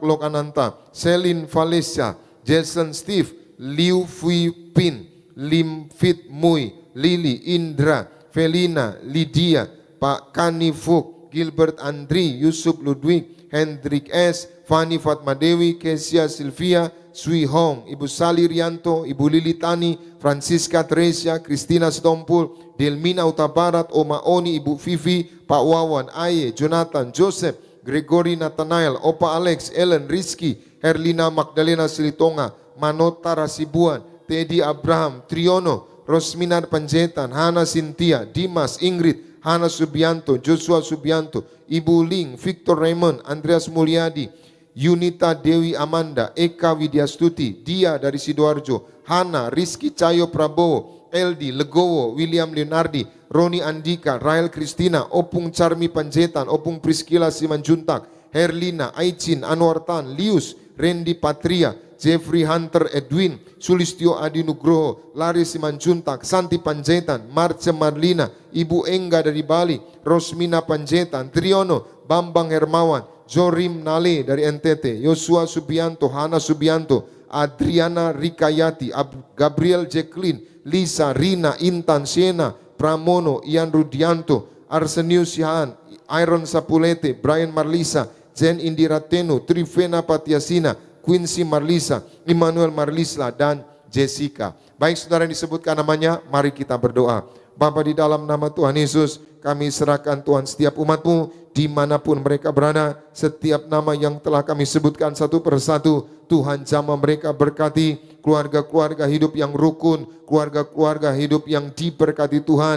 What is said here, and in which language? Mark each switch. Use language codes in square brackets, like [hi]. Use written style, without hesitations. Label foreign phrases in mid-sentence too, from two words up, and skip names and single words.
[id] Lokananta, Selin Valencia, Jason Steve, Liu Fui Pin, Lim Fit Mui, Lili, Indra, Felina, Lydia, Pak Kani Fuk, Gilbert Andri, Yusuf Ludwig, Hendrik S, Fani Fatma Dewi, Kesia Silvia, Sui Hong, Ibu Sali Rianto, Ibu Lili Tani, Francisca Teresia, Christina Stompul, Delmina Utabarat, Oma Oni, Ibu Vivi, Pak Wawan, Aye, Jonathan, Joseph, Gregory Nathanael, Opa Alex, Ellen, Rizky, Herlina Magdalena Silitonga, Manota Rasibuan, Teddy Abraham, Triono, Rosminar Panjaitan, Hana Cynthia, Dimas, Ingrid, Hana Subianto, Joshua Subianto, Ibu Ling, Victor Raymond, Andreas Mulyadi, Yunita Dewi Amanda, Eka Widyastuti, Dia dari Sidoarjo, Hana, Rizky Cayo Prabowo, Eldi, Legowo, William Leonardi, Roni Andika, Rael Kristina, Opung Charmi Panjaitan, Opung Priscilla Simanjuntak, Herlina, Aicin, Anwar Tan, Lius, Randy Patria, Jeffrey Hunter Edwin, Sulistyo Adi Nugroho, Lari Simanjuntak, Santi Panjaitan, Marce Marlina, Ibu Engga dari Bali, Rosmina Panjaitan, Triono, Bambang Hermawan, Jorim Nale dari NTT, Yosua Subianto, Hana Subianto, Adriana Rikayati, Gabriel Jacqueline, Lisa, Rina, Intan, Siena, Pramono, Ian Rudianto, Arsenius Sihaan, Iron Sapulete, Brian Marlisa, Jen Indira Tenu, Trivena Patiasina, Quincy Marlisa, Immanuel Marlisla, dan Jessica. Baik saudara yang disebutkan namanya, mari kita berdoa. Bapa, di dalam nama Tuhan Yesus, kami serahkan Tuhan setiap umat-Mu dimanapun mereka berada. Setiap nama yang telah kami sebutkan satu persatu, Tuhan jamah mereka, berkati keluarga-keluarga hidup yang rukun, keluarga-keluarga hidup yang diberkati Tuhan.